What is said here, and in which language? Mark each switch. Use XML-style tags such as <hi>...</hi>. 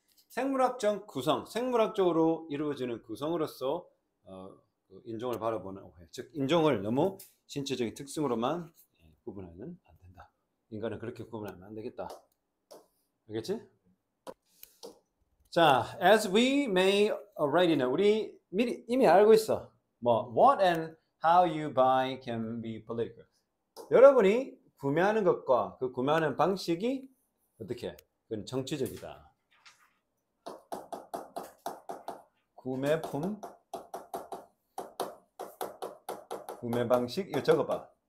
<ko>생물학적 구성, 생물학적으로 이루어지는 구성으로서 인종을 바라보는 즉 인종을 너무 신체적인 특성으로만 구분하면 안 된다. 인간은 그렇게 구분하면 안 되겠다. 알겠지? 자,</ko> <en>as we may already know,</en> <ko>우리 미리 이미 알고 있어.</ko> <en>what and how you buy can be political.</en> <ko>여러분이 구매하는 것과 그 구매하는 방식이 어떻게? 그건 정치적이다. 구매품, 구매 방식, 이거 적어봐.</ko>